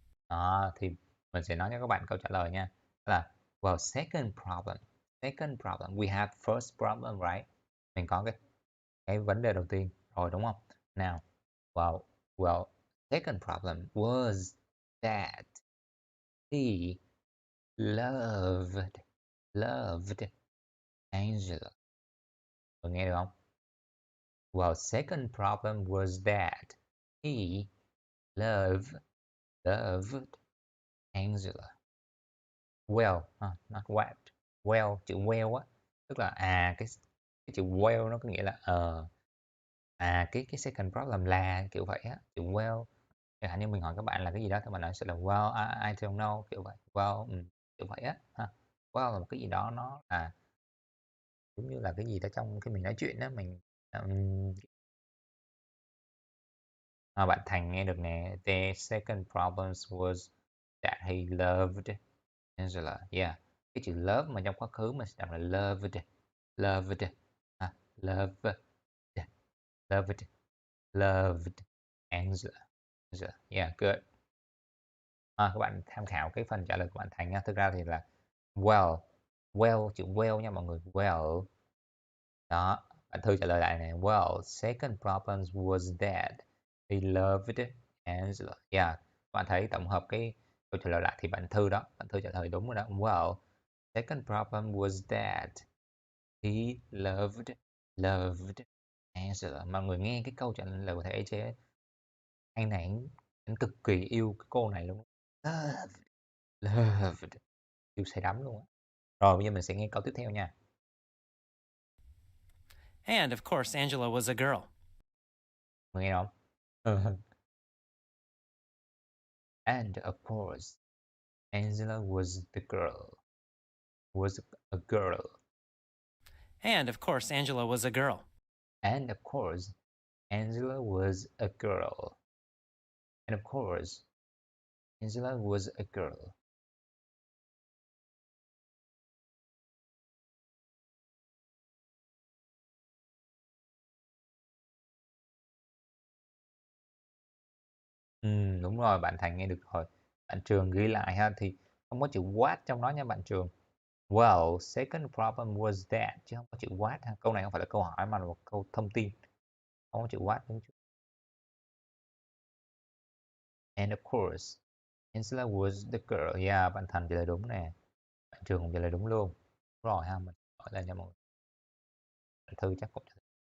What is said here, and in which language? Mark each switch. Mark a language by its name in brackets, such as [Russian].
[Vietnamese] Đó, thì mình sẽ nói cho các bạn câu trả lời nha. Đó là, [English] well, second problem. We have first problem, right? [Vietnamese] Mình có cái vấn đề đầu tiên rồi đúng không? [English] Nào, well, second problem was that he loved Angela. [Vietnamese] Mọi nghe được không? [English] Well, second problem was that he loved Angela. Well, not what. [Vietnamese] Well, chữ well á, tức là cái chữ well nó có nghĩa là cái second problem là kiểu vậy á, chữ well. Chẳng hạn như mình hỏi các bạn là cái gì đó thì mình nói sẽ là [English] well, I don't know [Vietnamese] kiểu vậy. Well, kiểu vậy á ha. Well là một cái gì đó nó là giống như là cái gì đó trong khi mình nói chuyện á, mình bạn Thành nghe được nè. [English] The second problem was that he loved Angela. Yeah. [Vietnamese] Cái chữ love mà trong quá khứ mình sẽ đọc là loved. [English] Loved. Loved. Loved. Loved Angela. Yeah, good. [Vietnamese] Các bạn tham khảo cái phần trả lời của bạn Thành nha. Thực ra thì là well. Well, chữ well nha mọi người. Well. Đó. Bạn Thư trả lời lại này. [English] Well, second problem was that he loved Angela. Yeah. [Vietnamese] Bạn thấy tổng hợp cái câu trả lời lại thì bạn Thư đó. Bạn Thư trả lời đúng rồi đó. Well, second problem was that he loved Angela. Mọi người nghe cái câu trả lời của thầy ấy anh này anh cực kỳ yêu cái cô này luôn. Loved. Yêu say đắm luôn á. Rồi bây giờ mình sẽ nghe câu tiếp theo nha. [English] And of course, Angela was a girl. [Vietnamese] Mọi nghe không? [English] And of course, Angela was the girl. Was a girl. And of course, Angela was a girl. And of course, Angela was a girl. And of course, Angela was a girl. [Vietnamese] Đúng rồi, bạn Thành nghe được rồi. Bạn Trường ghi lại ha, thì không có chữ what trong đó nha bạn Trường. [English] Well, second problem was that, [Vietnamese] chứ không có chữ what ha. Câu này không phải là câu hỏi mà là một câu thông tin. Không có chữ what đúng chưa? [English] And of course, Angela was the girl. [Vietnamese] Yeah, bạn Thành trả lời đúng nè. Bạn Trường cũng trả lời đúng luôn. Đúng rồi ha, mình hỏi lên cho mọi người. Bạn Thư chắc cũng trả lời.